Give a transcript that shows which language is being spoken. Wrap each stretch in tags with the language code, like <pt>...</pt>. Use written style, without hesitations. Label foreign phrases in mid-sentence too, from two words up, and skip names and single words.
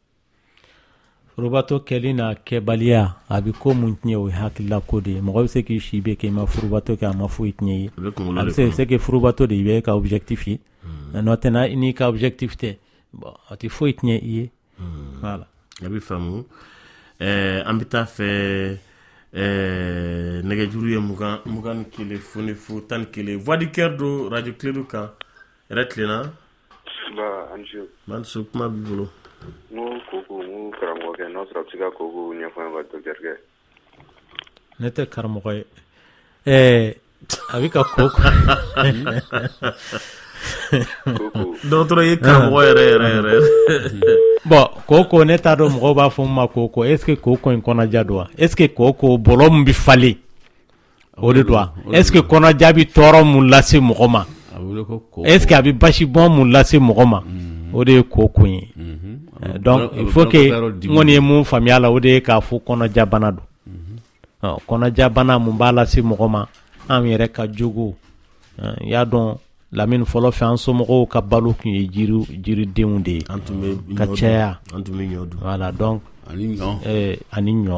<bm>furubato kɛli n'a kɛbaliya a bɛ ko mun tiɲɛ o ye hakilila ko de ye mɔgɔ bɛ se k'i si bɛ kɛ i ma furubato kɛ a ma foyi tiɲɛ ye a bɛ se kɛ furubato de i bɛ ka objectif ye n'o tɛ n'i ka objectif tɛ bon a tɛ foyi tiɲɛ i ye voilà. a bɛ faamu an bɛ taa fɛ nɛgɛjuru ye 21 foni fo 11</bm> <fr>voix du cœur</fr> <bm>do radio Clé kan yɛrɛ tilenna. Mansu kuma b'i bolo. N ko karamɔgɔkɛ n'a sɔrɔ a bɛ se ka koko ɲɛfɔ an ka dɔkitɛrikɛ. Ne tɛ karamɔgɔ ye a bɛ ka koko. dɔgɔtɔrɔ ye karamɔgɔ yɛrɛ. bon koko ne t'a dɔn mɔgɔw b'a fɔ n ma koko</bm> <fr>est ce que</fr> <bm>koko in kɔnɔja don wa</bm> <fr>est ce que</fr> <bm>koko bɔlɔ min bɛ falen o de don wa</bm> <fr>est ce que</fr> <bm>kɔnɔja bɛ tɔɔrɔ mun lase mɔgɔ ma</bm> <fr>est ce que</fr> <bm>a bɛ basi bɔn mun lase mɔgɔ ma o de ye koko ye. donc</bm> <fr>il faut que</fr> <bm>n kɔni ye mun faamuya la o de ye k'a fɔ kɔnɔja bana don kɔnɔja bana mun b'a lase mɔgɔ ma an yɛrɛ ka jogo i y'a dɔn Lamine fɔlɔ fɛ an somɔgɔw ka balo tun ye jiridenw de ye ka caya voilà donc ani ɲɔ</bm>